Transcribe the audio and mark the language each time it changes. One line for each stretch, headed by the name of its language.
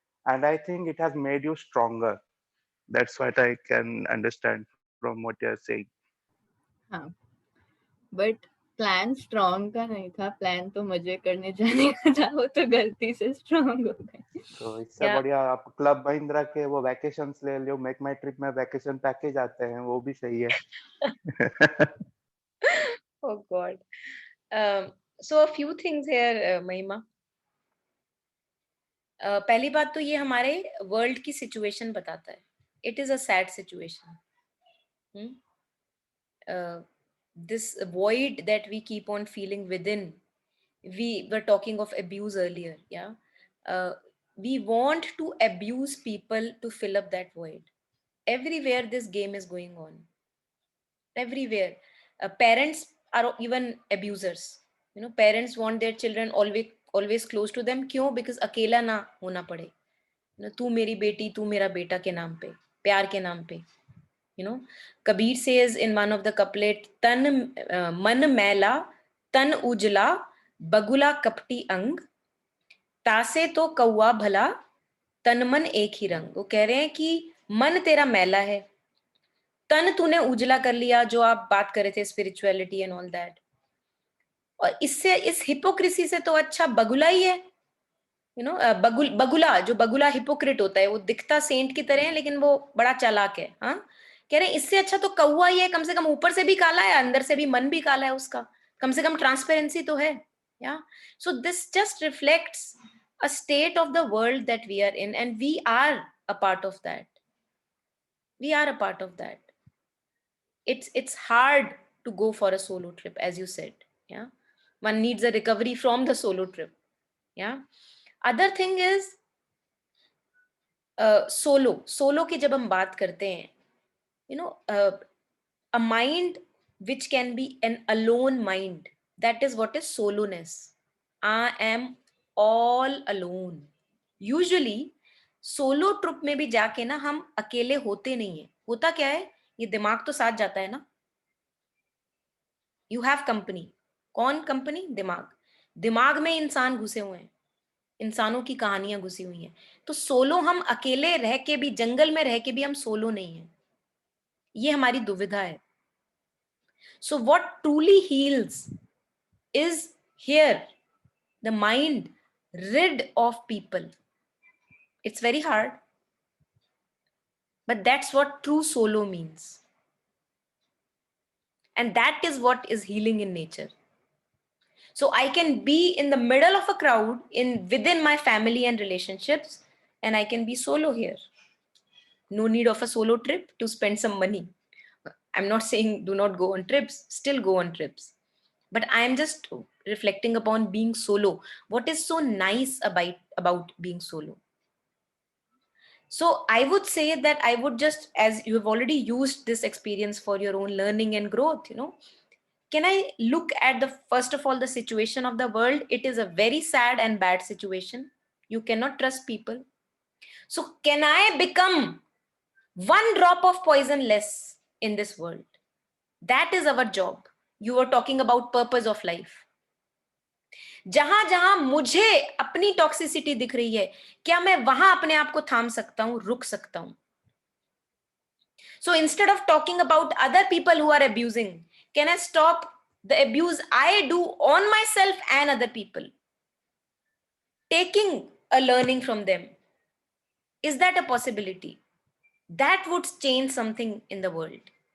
English: And I think it has made you stronger. That's what I can understand from what you're saying.
Hindi: हाँ, but plan strong का नहीं था, plan तो मजे करने जाने का था, वो तो गलती से स्ट्रॉन्ग हो गए। तो इससे
English: Yeah.
Hindi: बढ़िया आप क्लब महिंद्रा के वो वैकेशंस ले लो, मेक माई ट्रिप में वैकेशन पैकेज आते हैं, वो भी सही है।
English: Oh God. So a few things here, Mahima.
Hindi: पहली बात तो ये हमारे वर्ल्ड की सिचुएशन बताता है.
English: It is a sad situation. This void that we keep on feeling within. We were talking of abuse earlier, yeah. We want to abuse people to fill up that void. Everywhere this game is going on. Everywhere. Parents are even abusers. You know, parents want their children always close to them.
Hindi: क्यों?
English: Because
Hindi: अकेला ना होना पड़े.
English: You know,
Hindi: तू मेरी बेटी, तू मेरा बेटा के नाम पे, प्यार के नाम पे.
English: You know, Kabir says in one of the couplet,
Hindi: man मैला, तन उजला, बगुला कपटी अंग, तासे तो कौआ भला, तन मन एक ही रंग. वो कह रहे हैं कि मन तेरा मैला है, तन तूने उजला कर लिया, जो आप बात कर रहे थे
English: Spirituality and all that.
Hindi: और इससे, इस हिपोक्रेसी से तो अच्छा बगुला ही है.
English: you know,
Hindi: बगुला, जो बगुला हिपोक्रेट होता है, वो दिखता सेंट की तरह है लेकिन वो बड़ा चालाक है. हाँ, कह रहे हैं इससे अच्छा तो कौआ ही है, कम से कम ऊपर से भी काला है, अंदर से भी मन भी काला है उसका, कम से कम ट्रांसपेरेंसी तो है.
English: Yeah so this just reflects a state of the world that we are in, and we are a part of that. We are a part of that. It's hard to go for a solo trip, as you said. Yeah, one needs a recovery from the solo trip. Yeah, other thing is
Hindi: solo की जब हम बात करते हैं,
English: you know, a mind which can be an alone mind, that is what is soloness. I am all alone.
Hindi: Usually solo trip में भी जाके ना हम अकेले होते नहीं है. होता क्या है, ये दिमाग तो साथ जाता है ना.
English: You have company.
Hindi: कौन कंपनी? दिमाग. दिमाग में इंसान घुसे हुए हैं, इंसानों की कहानियां घुसी हुई हैं. तो सोलो, हम अकेले रह के भी, जंगल में रह के भी हम सोलो नहीं है. ये हमारी दुविधा है.
English: So what truly heals is here the mind rid of people. It's very hard, but that's what true solo means, and that is what is healing in nature. So I can be in the middle of a crowd in within my family and relationships, and I can be solo here. No need of a solo trip to spend some money. I'm not saying do not go on trips, still go on trips, but I am just reflecting upon being solo. What is so nice about being solo? So I would say that I would just, as you have already used this experience for your own learning and growth, you know, can I look at the, first of all, the situation of the world? It is a very sad and bad situation. You cannot trust people. So can I become one drop of poison less in this world? That is our job. You were talking about purpose of life.
Hindi: जहां जहां मुझे अपनी toxicity दिख रही है, क्या मैं वहां अपने आप को थाम सकता हूं, रुक सकता हूं?
English: So instead of talking about other people who are abusing, can I stop the abuse I do on myself and other people, taking a learning from them? Is that a possibility? That would change something in the world.